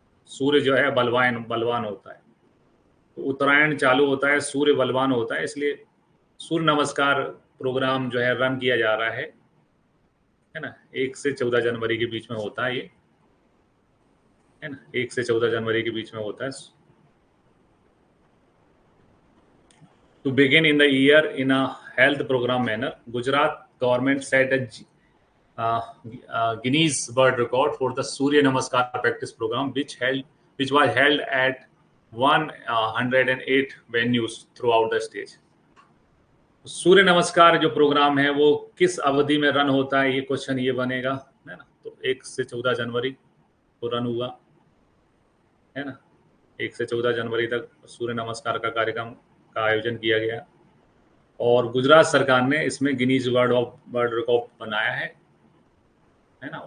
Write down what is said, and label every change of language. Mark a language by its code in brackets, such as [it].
[hi] सूर्य जो है बलवान होता है, तो उत्तरायण चालू होता है, सूर्य बलवान होता है, इसलिए सूर्य नमस्कार प्रोग्राम जो है रन किया जा रहा है ना। 1 से 14 जनवरी के बीच में होता है ये, है ना। 1 से 14 जनवरी के बीच में होता है। [en] To begin in the year in a health program manner, Gujarat government set a Guinness World Record for the Surya Namaskar practice program, which was held at 108 venues throughout the state. [hi] सूर्य नमस्कार जो programme है वो किस अवधि में run होता है, ये क्वेश्चन ये बनेगा, है ना। तो 1 से 14 जनवरी को रन हुआ, है ना। 1 से 14 जनवरी तक सूर्य नमस्कार का कार्यक्रम का आयोजन किया गया, और गुजरात सरकार ने इसमें गिनीज वर्ल्ड रिकॉर्ड बनाया है ना।